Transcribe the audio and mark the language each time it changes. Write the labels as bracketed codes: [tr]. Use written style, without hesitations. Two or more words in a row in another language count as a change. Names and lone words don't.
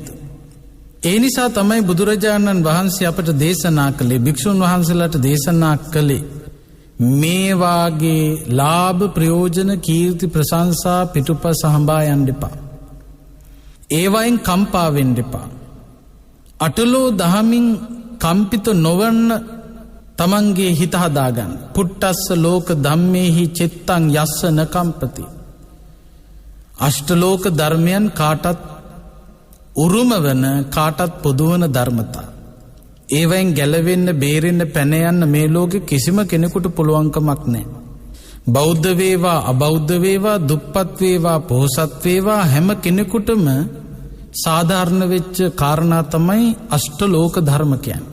[si] ඒ නිසා තමයි බුදුරජාණන් වහන්සේ අපට දේශනා කළේ, භික්ෂුන් වහන්සේලාට දේශනා කළේ මේ වාගේ ලාභ ප්‍රයෝජන කීර්ති ප්‍රශංසා පිටුපස හඹා යන්න එපා. ඒවයින් කම්පා වෙන්න එපා. අටලෝ දහමින් කම්පිත නොවන්න තමන්ගේ හිත හදාගන්න. [pi] පුට්ටස්ස ලෝක ධම්මේහි චිත්තං යස්ස න කම්පති. [si] අෂ්ටලෝක ධර්මයන් කාටත් උරුම වන කාටත් පොදුවන ධර්මතා. ඒවයින් ගැලවෙන්න බේරෙන්න පැන යන්න මේ ලෝකෙ කිසිම කෙනෙකුට පුළුවන්කමක් නැහැ. බෞද්ධ වේවා අබෞද්ධ වේවා දුප්පත් වේවා පොහොසත් වේවා හැම කෙනෙකුටම සාධාරණ වෙච්ච කාරණා තමයි අෂ්ටලෝක ධර්ම කියන්නේ.